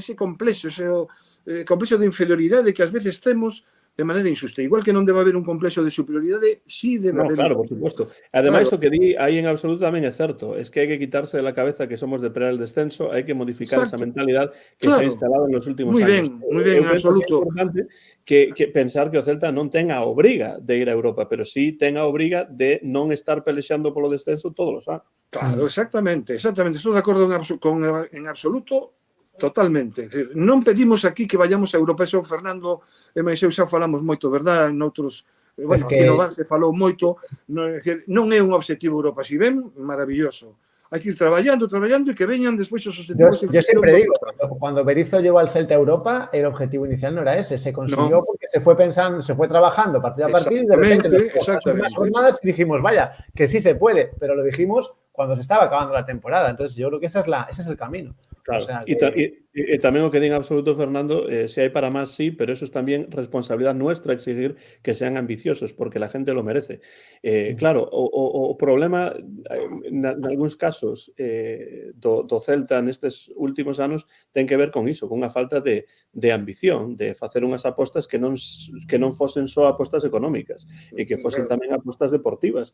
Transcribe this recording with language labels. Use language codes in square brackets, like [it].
[gl] Ese complexo de inferioridade que ás veces temos de maneira injusta. Igual que non debe haber un complexo de superioridade, sí debe haber... [es] Claro, por supuesto. [gl] Ademais, o que di aí en absoluto tamén é certo. [es] Es que [gl] hai que [es] quitarse de la cabeza que somos de pelear el descenso, hai que modificar esa mentalidad que se ha instalado en los últimos años. [gl] Muy ben, en absoluto. É importante que pensar que o Celta non ten a obriga de ir a Europa, pero sí ten a obriga de non estar pelexando polo descenso todos os anos. Claro, exactamente. Estou de acordo en absoluto. Totalmente. Non pedimos aquí que vayamos a Europa, eso Fernando e máis eu xa falamos moito, verdad? Noutros, bueno, aquí no Bar se falou moito, non é un obxectivo Europa, si ven, maravilloso. Hai que ir traballando e que veñan despois os objetivos. [es] Yo siempre digo, cuando Berizzo llevó al Celta a Europa, el objetivo inicial no era ese, se consiguió porque se fue pensando, se fue trabajando partido a partido y de repente nos unas jornadas y dijimos, vaya, que sí se puede, pero lo dijimos cuando se estaba acabando la temporada. Entonces yo creo que ese es el camino. Claro, o sea, y [gl] tamén o que din absoluto, Fernando, se hai para máis, [es] sí, pero eso es también responsabilidad nuestra exigir que sean ambiciosos, porque la gente lo merece. [gl] Claro, o problema, en algúns casos, do Celta nestes últimos anos ten que ver con iso, con unha falta de ambición, de facer unhas apostas que non fosen só apostas económicas, e que fosen tamén apostas deportivas.